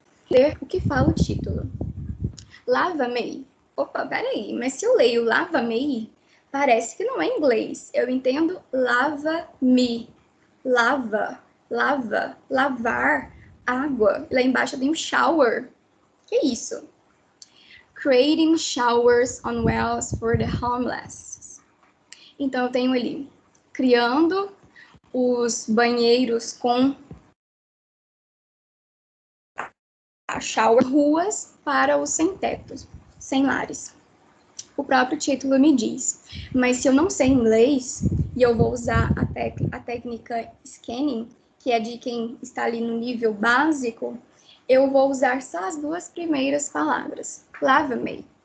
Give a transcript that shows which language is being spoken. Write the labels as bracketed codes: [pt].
[pt] Ler o que fala o título. Lava-me. Opa, peraí, mas se eu leio lava-me, parece que não é inglês. Eu entendo lava-me. Lava, lava, lavar, água. Lá embaixo tem um shower. Que isso? [en] Creating showers on wells for the homeless. [pt] Então, eu tenho ali, criando os banheiros com shower, ruas para os sem-tetos. sem lares. O próprio título me diz. Mas se eu não sei inglês e eu vou usar a técnica scanning, que é de quem está ali no nível básico, eu vou usar só as duas primeiras palavras. Lava-me.